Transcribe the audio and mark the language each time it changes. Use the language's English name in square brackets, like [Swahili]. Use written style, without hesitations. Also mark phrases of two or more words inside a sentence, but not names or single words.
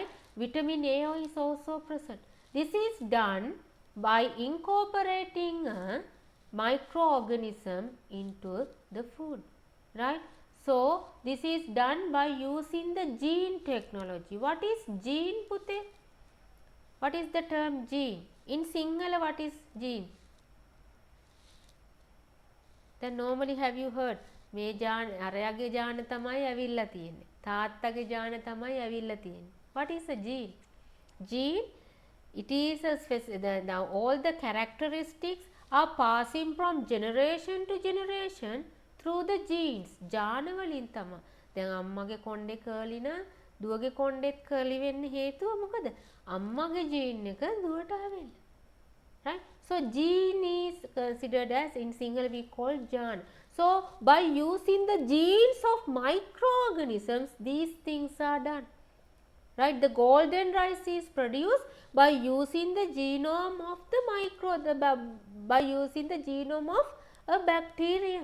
[English] Vitamin A is also present. This is done by incorporating a microorganism into the food, right? So this is done by using the gene technology. What is gene, Pute? What is the term gene? In Sinhala, what is gene? Then normally have you heard [Sinhala] මේ ජාන අරයාගේ ජාන තමයි ඇවිල්ලා තියෙන්නේ. තාත්තගේ ජාන තමයි ඇවිල්ලා තියෙන්නේ. [English] What is a gene? Gene, it is a now all the characteristics are passing from generation to generation through the genes. [Sinhala] ජාන වලින් තමයි. දැන් අම්මගේ කොණ්ඩේ කර්ලි නම් දුවගේ කොණ්ඩෙත් කර්ලි වෙන්න හේතුව මොකද? අම්මගේ ජීන් එක දුවට ආවෙන්න. [English] Right? So gene is considered as, in Sinhala we call jaan. So by using the genes of microorganisms, these things are done. Right? The golden rice is produced by using the genome of the by using the genome of a bacterium.